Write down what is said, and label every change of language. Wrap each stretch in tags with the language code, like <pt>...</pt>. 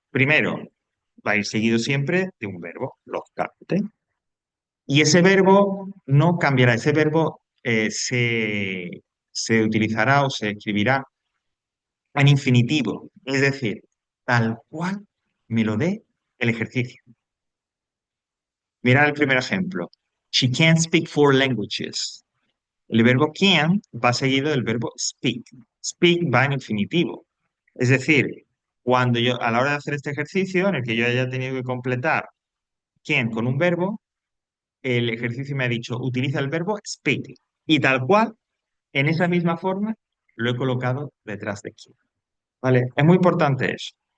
<es>Primero, va a ir seguido siempre de un verbo, lógicamente. Y ese verbo no cambiará, ese verbo se utilizará o se escribirá en infinitivo, es decir, tal cual me lo dé el ejercicio. Mira el primer ejemplo.</es> <en>She can't speak four languages.</en> <es>El verbo can va seguido del verbo speak. Speak va en infinitivo. Es decir, cuando yo, a la hora de hacer este ejercicio, en el que yo haya tenido que completar can con un verbo, el ejercicio me ha dicho, utiliza el verbo speak. Y tal cual, en esa misma forma, lo he colocado detrás de can. ¿Vale? Es muy importante eso.</es>